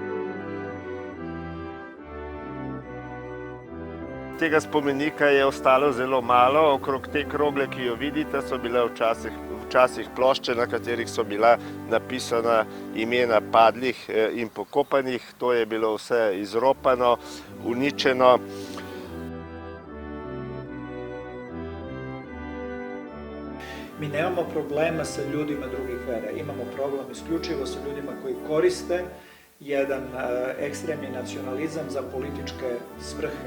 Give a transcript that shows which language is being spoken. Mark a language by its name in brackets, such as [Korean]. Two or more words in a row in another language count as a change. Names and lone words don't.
[Slovenian] Tega spomenika je ostalo zelo malo, okrog te krogle, ki jo vidite, so bile včasih plošče, na katerih so bila napisana imena padlih in pokopanih. To je bilo vse izropano, uničeno. [Serbian] Mi nemamo problema sa ljudima drugih vera, imamo problem isključivo sa ljudima koji koriste jedan ekstremni nacionalizam za političke svrhe.